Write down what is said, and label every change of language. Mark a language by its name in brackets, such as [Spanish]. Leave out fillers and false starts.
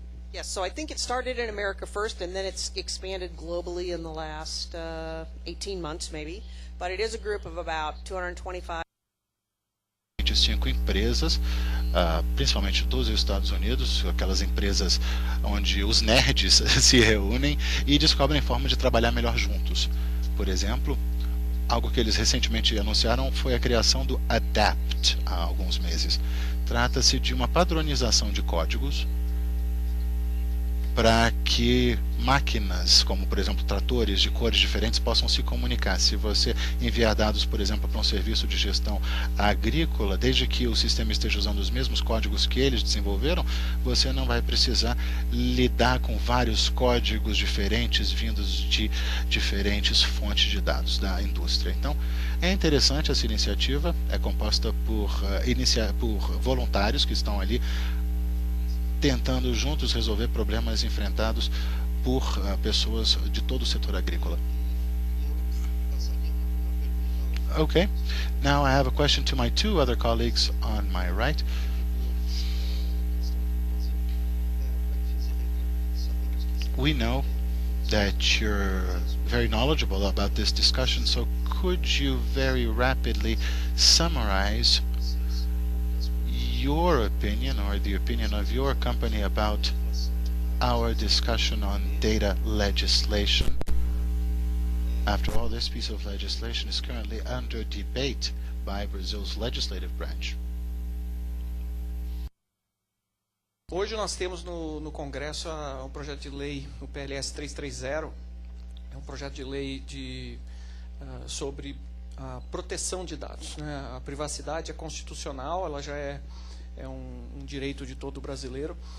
[English] Yes, so I think it started in America first, and then it's expanded globally in the last 18 months, maybe. But it is a group of about 225. [Portuguese] 25 empresas, principalmente dos Estados Unidos, aquelas empresas onde os nerds se reúnem e descobrem forma de trabalhar melhor juntos. Por exemplo, algo que eles recentemente anunciaram foi a criação do ADAPT há alguns meses. Trata-se de uma padronização de códigos para que máquinas, como por exemplo tratores de cores diferentes, possam se comunicar. Se você enviar dados, por exemplo, para um serviço de gestão agrícola, desde que o sistema esteja usando os mesmos códigos que eles desenvolveram, você não vai precisar lidar com vários códigos diferentes vindos de diferentes fontes de dados da indústria. Então, é interessante essa iniciativa, é composta por voluntários que estão ali tentando juntos resolver problemas enfrentados por pessoas de todo o setor agrícola. [English] Okay, now I have a question to my two other colleagues on my right. We know that you're very knowledgeable about this discussion, so could you very rapidly summarize your opinion or the opinion of your company about our discussion on data legislation? After all, this piece of legislation is currently under debate by Brazil's legislative branch. [Portuguese] Hoje nós temos no Congresso um projeto de lei, o PLS 330, é um projeto de lei sobre a proteção de dados, né? A privacidade é constitucional, ela já é um direito de todo brasileiro.